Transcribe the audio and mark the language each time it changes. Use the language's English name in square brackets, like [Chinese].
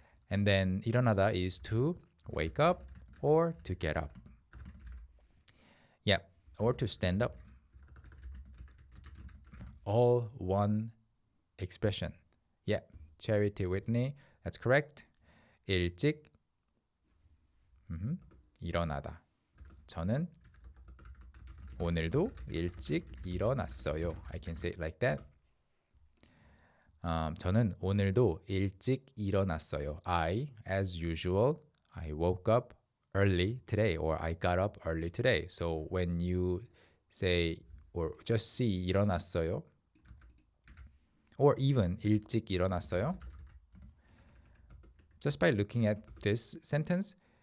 [English] And then 일어나다 is to wake up or to get up. Yeah, or to stand up. All one expression. Yeah, Charity Whitney, that's correct. [Korean] 일찍 일어나다. 저는 오늘도 일찍 일어났어요. [English] I can say it like that. [Korean] 저는 오늘도 일찍 일어났어요. [English] As usual, I woke up early today, or I got up early today. So when you say or just see [Korean] 일어났어요, [English] or even [Korean] 일찍 일어났어요, [English] just by looking at this sentence,